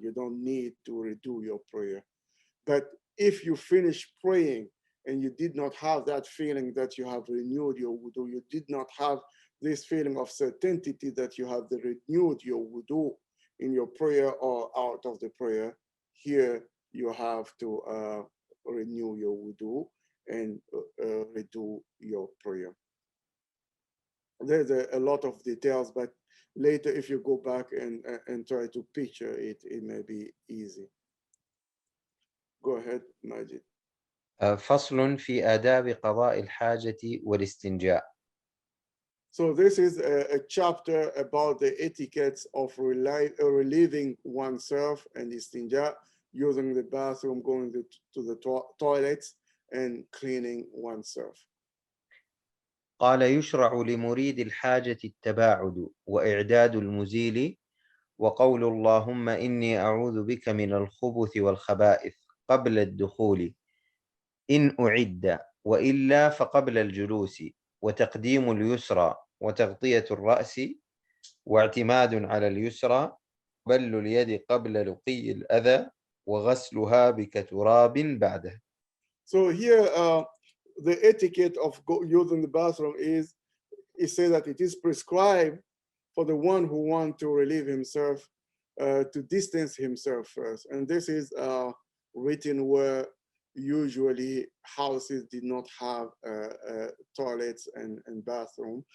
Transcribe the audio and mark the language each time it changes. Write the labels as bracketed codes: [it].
[en] You don't need to redo your prayer. But if you finish praying and you did not have that feeling that you have renewed your wudu, you did not have this feeling of certainty that you have renewed your wudu in your prayer or out of the prayer, here you have to renew your wudu and redo your prayer. There's a lot of details, but later if you go back and try to picture it, it may be easy. Go ahead, Majid. [ar] فصل في آداب قضاء الحاجة والاستنجاء. [en] So this is a chapter about the etiquettes of relieving oneself and istinja, using the bathroom, going to the toilets, and cleaning oneself. [ar] قال يشرع لمريد الحاجة التباعد وإعداد المزيل وقول اللهم إني أعوذ بك من الخبث والخبائث قبل الدخول إن أعد وإلا فقبل الجلوس وتقديم اليسرى وتغطية الرأس واعتماد على اليسرى بل اليد قبل لقي الأذى وغسلها بكتراب بعده. [en] So here the etiquette of using the bathroom is, it says that it is prescribed for the one who wants to relieve himself to distance himself first. And this is written where usually houses did not have toilets and bathroom.